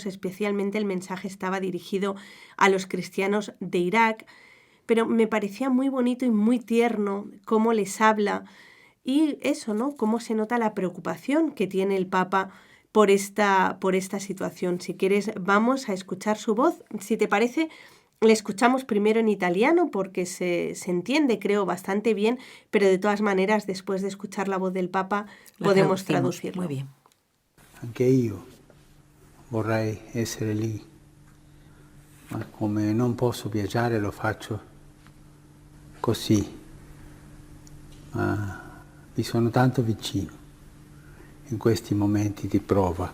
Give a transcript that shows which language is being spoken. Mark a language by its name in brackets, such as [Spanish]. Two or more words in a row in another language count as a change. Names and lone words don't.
[Spanish] Especialmente el mensaje estaba dirigido a los cristianos de Irak, pero me parecía muy bonito y muy tierno cómo les habla y eso, ¿no?, cómo se nota la preocupación que tiene el Papa por esta situación. Si quieres, vamos a escuchar su voz. Si te parece, le escuchamos primero en italiano porque se entiende, creo, bastante bien, pero de todas maneras, después de escuchar la voz del Papa, podemos traducirlo. Muy bien. [Italian] Anche io vorrei essere lì, ma come non posso viaggiare lo faccio così, ma vi sono tanto vicino in questi momenti di prova.